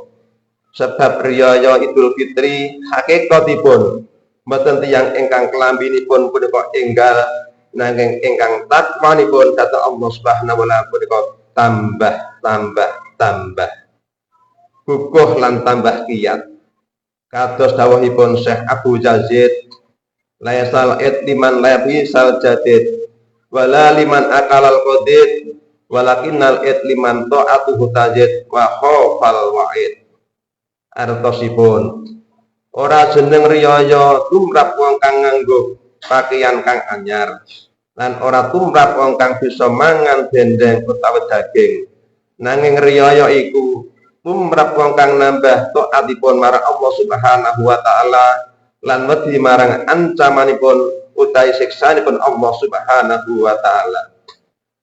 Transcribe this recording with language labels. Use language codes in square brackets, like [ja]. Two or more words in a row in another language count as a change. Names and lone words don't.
[jv] Sebab riyaya Idul Fitri hakikatipun mboten tiyang ingkang kelambinipun punika enggal nanging ingkang takwanipun dhateng Allah [ar] سبحانه وتعالى [jv] punika tambah kukuh lan tambah kiyat. Kados dawuhipun Syekh Abu Yazid, [ar] ليس لمن لبس الجديد ولا لمن أكل القديد ولكن لمن طاعته تزيد وخاف الوعيد. [jv] Artosipun ora jeneng riyaya tumrap wong kang nganggo pakaian kang anyar lan ora tumrap wong kang bisa mangan dendeng utawi daging, nanging riyaya iku tumrap wong kang nambah taatipun marang Allah [ar] سبحانه وتعالى [jv] lan wedi marang ancamanipun utawi siksanipun Allah [ar] سبحانه وتعالى.